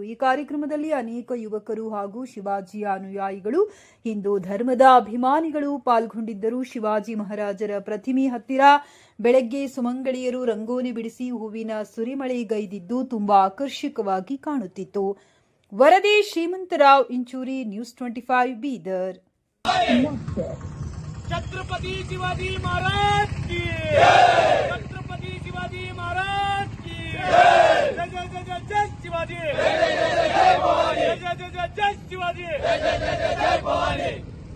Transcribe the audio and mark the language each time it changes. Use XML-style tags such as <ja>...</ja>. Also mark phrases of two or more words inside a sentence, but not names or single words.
<kn>ಈ ಕಾರ್ಯಕ್ರಮದಲ್ಲಿ ಅನೇಕ ಯುವಕರು ಹಾಗೂ ಶಿವಾಜಿಯ ಅನುಯಾಯಿಗಳು, ಹಿಂದೂ ಧರ್ಮದ ಅಭಿಮಾನಿಗಳು ಪಾಲ್ಗೊಂಡಿದ್ದರು. ಶಿವಾಜಿ ಮಹಾರಾಜರ ಪ್ರತಿಮೆ ಹತ್ತಿರ ಬೆಳಗ್ಗೆ ಸುಮಂಗಳಿಯರು ರಂಗೋಲಿ ಬಿಡಿಸಿ ಹೂವಿನ ಸುರಿಮಳೆಗೈದಿದ್ದು ತುಂಬಾ ಆಕರ್ಷಕವಾಗಿ ಕಾಣುತ್ತಿತ್ತು. ವರದಿ ಶ್ರೀಮಂತರಾವ್ ಇಂಚೂರಿ, ನ್ಯೂಸ್ 25 ಬೀದರ್.</kn> <hi>छत्रपति शिवाजी महाराज की छत्रपति शिवाजी महाराज की जय जय जय जय जय शिवाजी जय जय जय जय जय जय शिवाजी जय जय जय जय भवानी.</hi>